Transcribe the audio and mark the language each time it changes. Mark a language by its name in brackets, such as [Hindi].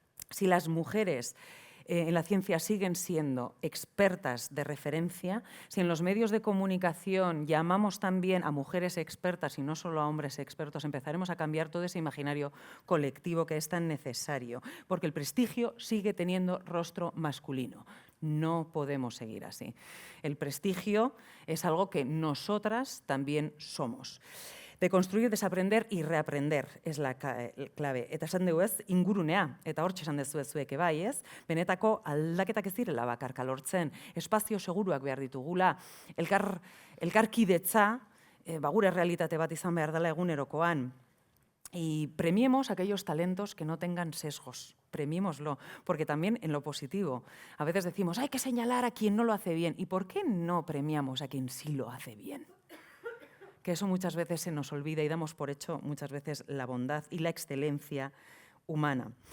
[Spanish] Si las mujeres en la ciencia siguen siendo expertas de referencia, si en los medios de comunicación llamamos también a mujeres expertas y no solo a hombres expertos, empezaremos a cambiar todo ese imaginario colectivo que es tan necesario, porque el prestigio sigue teniendo rostro masculino. No podemos seguir así. El prestigio es algo que nosotras también somos. Deconstruir, desaprender y reaprender es la clave. [Basque] Eta esan dugu ez, ingurunea, eta hortxe esan dezu zuek bai ez, benetako aldaketak ez direla bakarka lortzen, espazio seguruak behar ditugula, elkarkidetza, gure realitate bat izan behar dela egunerokoan. [Spanish] Y premiemos aquellos talentos que no tengan sesgos, premiémoslo, porque también en lo positivo, a veces decimos, hay que señalar a quien no lo hace bien, ¿y por qué no premiamos a quien sí lo hace bien? Que eso muchas veces se nos olvida y damos por hecho muchas veces la bondad y la excelencia humana.